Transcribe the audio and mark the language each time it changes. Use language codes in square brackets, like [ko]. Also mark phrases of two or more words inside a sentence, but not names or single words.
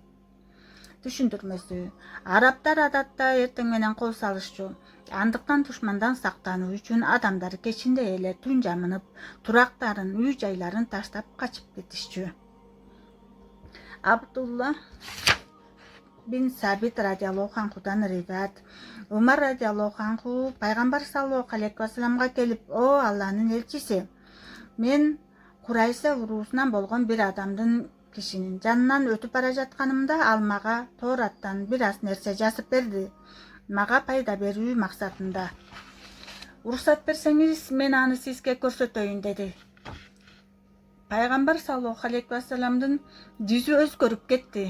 [ky] Түшүндүрмөсү: арабтар адатта эртең менен кол салышчу. Андыктан душмандан сактануу үчүн адамдар кечинде эле түн жамынып, турактарын, үй жайларын таштап качып кетишчү. Абдулла бин Сабит [ar] رضي الله عنه [ky] риваят: Умар [ar] رضي الله عنه [ky] пайгамбар [ar] صلى الله عليه وسلم [ky] келип: о Алланын элчиси, мен Курайса уруусунан болгон бир адамдын кишинин жанынан өтүп бара жатканымда ал мага Тоораттан бир аз нерсе жазып берди, мага пайда берүү максатында. Уруксат берсеңиз, мен аны сизге көрсөтөйүн dedi. Пайгамбар [ar] صلى الله عليه وسلم [ky] жүзү өзгөрүп кетти.